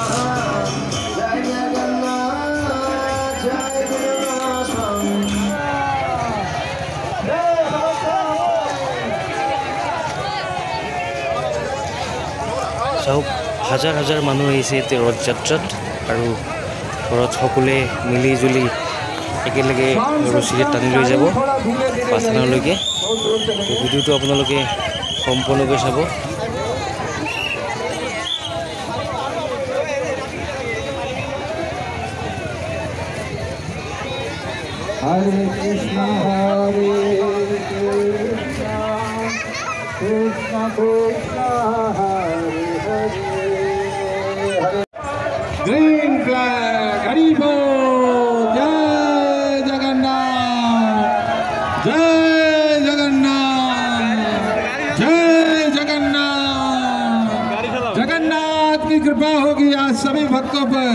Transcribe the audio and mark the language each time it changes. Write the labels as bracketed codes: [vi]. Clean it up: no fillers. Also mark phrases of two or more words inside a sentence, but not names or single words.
[as] চাওক, হাজাৰ হাজাৰ মানুহ আহিছে এতিয়া ৰথযাত্ৰাত আৰু ৰথ সকলোৱে মিলি জুলি একেলগে ৰছীৰে টানি লৈ যাব বাথনলৈকে। ভিডিঅ'টো আপোনালোকে সম্পূৰ্ণকৈ চাব। [sa] হরে কৃষ্ণ হরে কৃষ্ণ কৃষ্ণ হরে হরে হরে। [en] green flag [as] হরি বল। জয় জগন্নাথ, জয় জগন্নাথ, [hi] जय जगन्नाथ। जगन्नाथ की कृपा होगी आज सभी भक्तों पर।